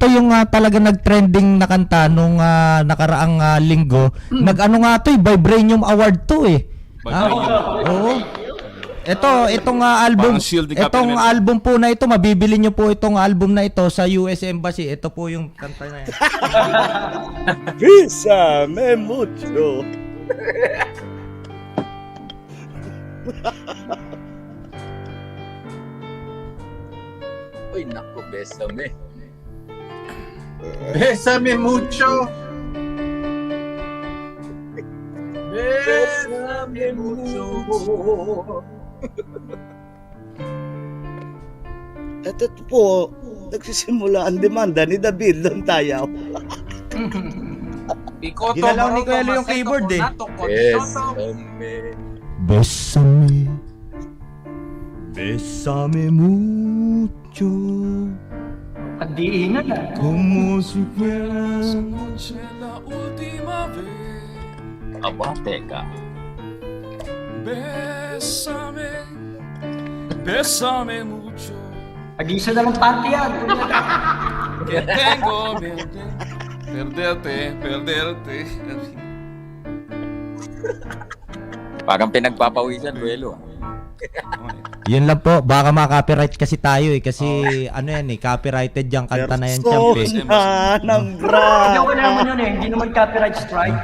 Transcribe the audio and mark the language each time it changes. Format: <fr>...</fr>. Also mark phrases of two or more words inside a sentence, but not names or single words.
<tl>Ito yung talaga nag-trending na kanta nung nakaraang linggo. Nag-ano nga to eh, Vibranium Award to eh. Oo. Itong album, itong album po na ito, mabibili nyo po itong album na ito sa US Embassy. Ito po yung kanta na yan.</tl> <es>Bésame mucho.</es> <tl>Uy, naku, besame.</tl> <es>Bésame mucho. Bésame mucho.</es> <tl>At ito po, nagsisimula ang demanda ni David Lontayao. Ginalaw ni Kuya Leo yung keyboard eh.</tl> <es>Besame. Bésame mucho.</es> <tl>Ang diingan na.</tl> <es>Como si fuera la última vez.</es> <tl>Aba, teka.</tl> <es>Bésame, bésame mucho.</es> <tl>Ag-isa na lang party yan.</tl> <es>Que tengo miedo perderte.</es> <tl>Parang pinagpapawisan, Buelo. Yun lang po, baka ma-copyright kasi tayo eh. Kasi ano yan eh, copyrighted yung kanta na yan, champ eh. Ng Hindi bra. ko naman yun eh. Hindi naman</tl> <en>copyright strike.</en>